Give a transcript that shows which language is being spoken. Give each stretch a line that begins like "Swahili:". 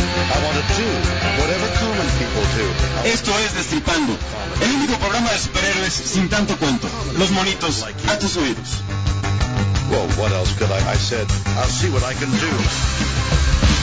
English: I want to do whatever common people do.
Spanish: Esto es Destripando, el único programa de superhéroes sin tanto cuento. Los monitos a tus oídos.
English: Well, what else could I said, I'll see what I can do.